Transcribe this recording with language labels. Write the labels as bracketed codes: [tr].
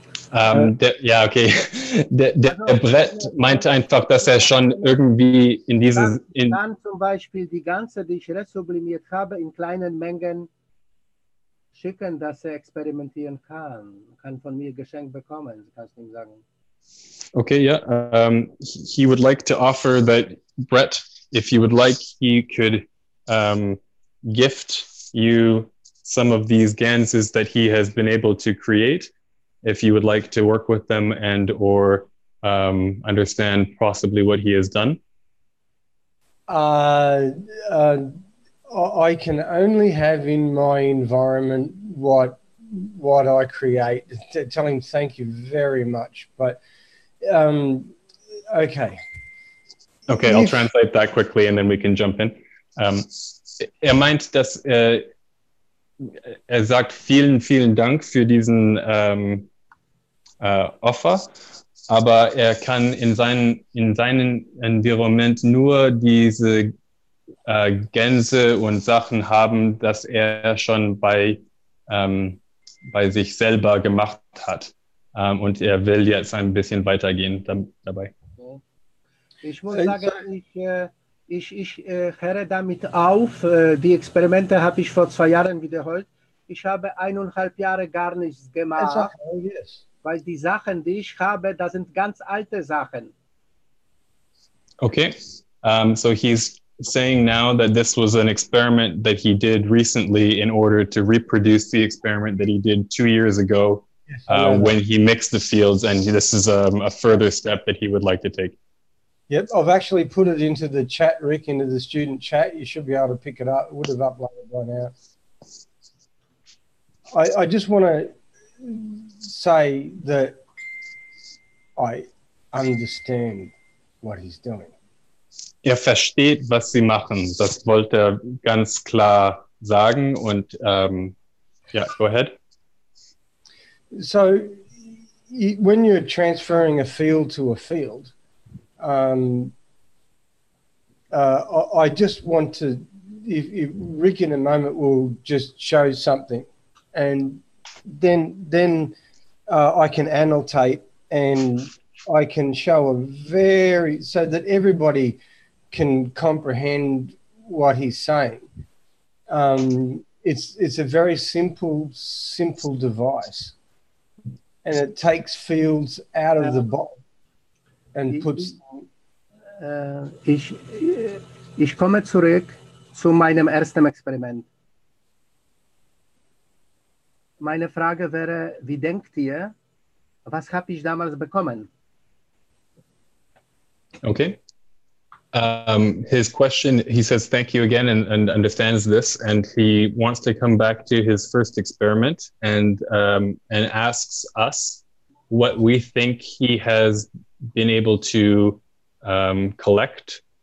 [de] Der Brett meinte einfach, dass er schon irgendwie in diese... Dann zum Beispiel die ganze, die ich resublimiert habe, in kleinen Mengen schicken, dass er experimentieren kann. Kann von mir geschenkt bekommen, kannst du ihm sagen. [en] Okay, yeah. He would like to offer that, Brett, if you would like, he could gift you some of these ganses that he has been able to create, if you would like to work with them and or understand possibly what he has done. I can only have in my environment what I create. Tell him thank you very much. But okay. Okay, I'll translate that quickly and then we can jump in. [de] Meint, dass sagt vielen Dank für diesen Offer, aber kann in seinem Environment nur diese Gänse und Sachen haben, dass schon bei sich selber gemacht hat. Und will jetzt ein bisschen weitergehen dabei. Ich muss sagen, ich höre damit auf. Die Experimente habe ich vor 2 Jahren wiederholt. Ich habe 1,5 Jahre gar nichts gemacht, weil die Sachen, die ich habe, das sind ganz alte Sachen. [en] Okay, so he's saying now that this was an experiment that he did recently in order to reproduce the experiment that he did 2 years ago when he mixed the fields, and this is a further step that he would like to take. Yep, I've actually put it into the chat, Rick, into the student chat. You should be able to pick it up. It would have uploaded by now. I just want to say that I understand what he's doing. [de] Versteht, was sie machen. Das wollte er ganz klar sagen. Und [en] go ahead. So when you're transferring a field to a field, I just want to if Rick in a moment will just show something, and then I can annotate and I can show so that everybody can comprehend what he's saying. It's a very simple device, and it takes fields out of the bottle and puts. [de] Ich komme zurück zu meinem ersten Experiment. Meine Frage wäre, wie denkt ihr, was habe ich damals bekommen? [en] Okay. His question, he says thank you again and understands this, and he wants to come back to his first experiment and asks us what we think he has been able to collect.